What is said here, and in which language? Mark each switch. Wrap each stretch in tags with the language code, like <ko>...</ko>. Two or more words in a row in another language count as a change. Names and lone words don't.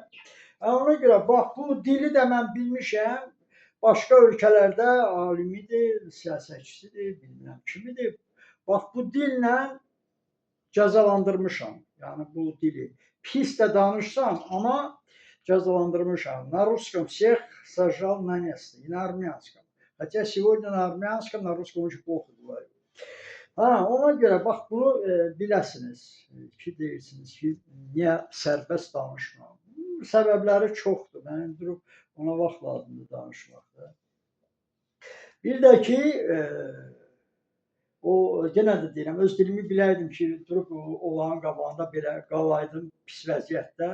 <az>Ona görə bax, bu dili də mən bilmişəm. Başqa ölkələrdə alimidir, siyasətçisidir, bilmirəm kimidir. Bax, bu dillə cəzalandırmışam. Yəni bu dili. Pis də danışsam, amma cəzalandırmışam.</az> <ru>На русском всех сажал на место, и на армянском. Хотя сегодня на армянском, на русском очень плохо говорю.</ru> <az>Ona görə bax bunu biləsiniz ki, deyirsiniz ki, niyə sərbəst danışmam? Səbəbləri çoxdur. Mən durub ona vaxt lazımdır danışmaqda. Bir də ki, o yenə də deyirəm, öz dilimi biləydim ki, durub onların qabağında belə qalaydım pis vəziyyətdə.</az>